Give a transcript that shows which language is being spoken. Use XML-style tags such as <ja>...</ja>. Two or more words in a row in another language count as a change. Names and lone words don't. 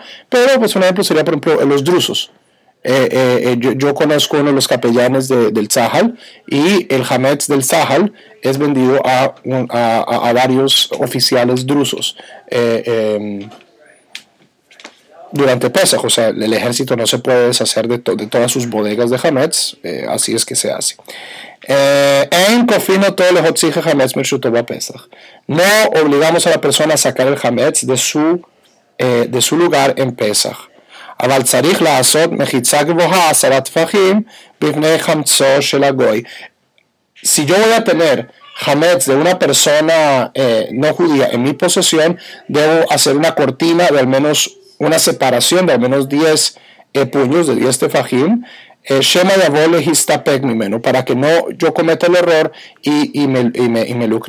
<es>Pero, pues, un ejemplo sería, por ejemplo, los drusos. Yo conozco uno de los capellanes del Tzahal, y el Hametz del Tzahal es vendido a varios oficiales drusos durante Pesach. O sea, el ejército no se puede deshacer de todas sus bodegas de Hametz, así es que se hace. No obligamos a la persona a sacar el Hametz de su lugar en Pesach.</es> <he>אבל צריך לעשות מחיצה גבוהה 10 טפחים בפני חמצו של הגוי.</he> <es>Si yo voy a tener Hametz de una persona no judía en mi posesión, debo hacer una cortina de al menos una separación de al menos 10 puños, de 10 tefajim,</es> <he>שמא יבוא להסתפק ממנו,</he> <es>para que no yo cometa el error y me lucre.</es>